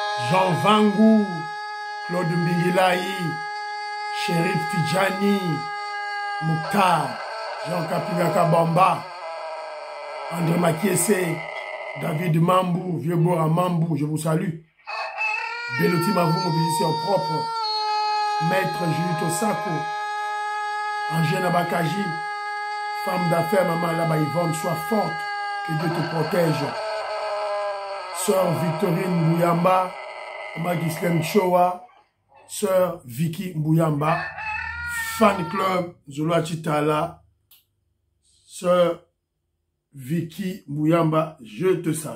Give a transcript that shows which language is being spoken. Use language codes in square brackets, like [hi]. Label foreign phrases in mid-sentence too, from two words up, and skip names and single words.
[fr] Jean Vangou, Claude Mbingilaï, Shérif Tidjani, Mouktar, Jean Kapigaka Bamba, André Makiese, David Mambou, Vieux-Bora Mambou, je vous salue. Beloti Mavou, mobilisation propre. Maître Julito Sako, Angène Bakaji, femme d'affaires, maman là-bas Yvonne, sois forte, que Dieu te protège. Sœur Victorine Mbouyamba, maman Ghislaine Chowa, Sœur Vicky Mbouyamba, fan club Zola Chitala, Sœur Vicky Mbouyamba, je te salue.